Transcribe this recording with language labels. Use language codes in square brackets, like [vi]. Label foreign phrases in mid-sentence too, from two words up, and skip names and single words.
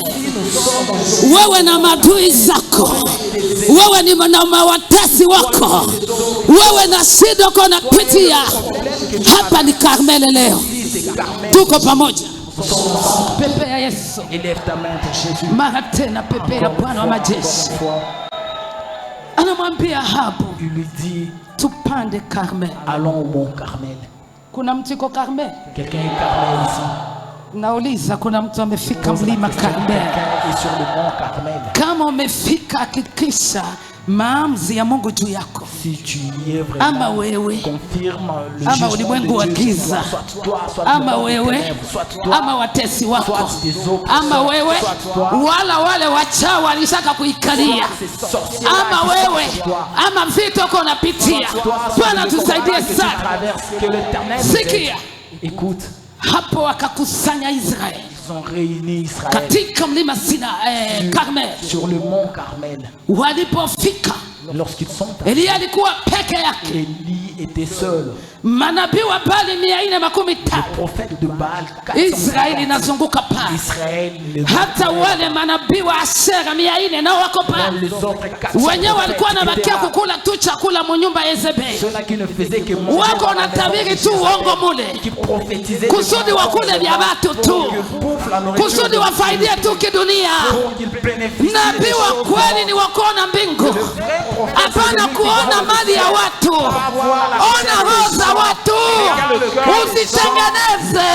[sw] Wewe na madui zako, wewe ni na watesi wako, wewe na shida uko unapitia, hapa ni Karmel leo. Tuko pamoja. Pepe ya Yesu, mara tena pepe ya Bwana wa majeshi. Anamwambia Ahabu, tupande Karmel. [fr] Allons au mont Carmel. [sw] Kuna mtu yuko Karmel? [fr] Quelqu'un est Carmel ici? [sw] Nauliza, kuna mtu amefika mlima Karmel? [fr] Quelqu'un est sur le mont Carmel? [sw] Kama umefika, hakikisha maamuzi ya Mungu juu yako. [fr] Si tu y es vraiment, [sw] Ama wewe, [fr] confirme le [sw] ama [fr] jugement [sw] ulimwengu wa [fr] de Dieu. [sw] giza, [fr] Soit toi, soit [sw] ama [fr] le [sw] wewe, [fr] ténèbres, soit toi, [sw] ama watesi wako, [fr] soit des autres, [sw] ama wewe, [fr] soit toi, [sw] wala wale wachawi walishaka kuikalia, [fr] ces sorciers [sw] ama wewe, ama vitu uko unapitia. Bwana tusaidie sana. [fr] Que l'Éternel nous [sw] Sikia, [fr] aide. Écoute, [sw] Hapo wakakusanya Israeli. [fr] Ils ont réuni Israël [sw] Katika mlima Karmel. [fr] sur le mont Carmel. [sw] Walipofika, [fr] Lorsqu'ils sont [sw] Elia alikuwa peke yake. [fr] Élie était seul. [sw] Manabii wa Baali 415. [fr] Le prophète de Baal, [sw] Israeli inazunguka pale. [fr] Israël, les [sw] Hata wale manabii wa Ashera 400 nao wako pale. [fr] les autres 400 [sw] Wenyewe walikuwa [fr] prophètes [sw] wanabakia [fr] étaient là. [sw] kukula tu chakula mu nyumba ya Yezebeli. [fr] Ceux-là qui ne faisaient que manger [sw] Wako [fr] dans la [sw] wanatabiri [fr] maison [sw] tu [fr] de [sw] uongo [fr] Jézabel, [sw] mule. [fr] qui prophétisaient [sw] Kusudi wakule vya watu tu. Kusudi wafaidie tu kidunia. Nabii wa kweli ni wakuona mbingu. Hapana kuona mali ya watu. Ona roho za watu. Usitengeneze.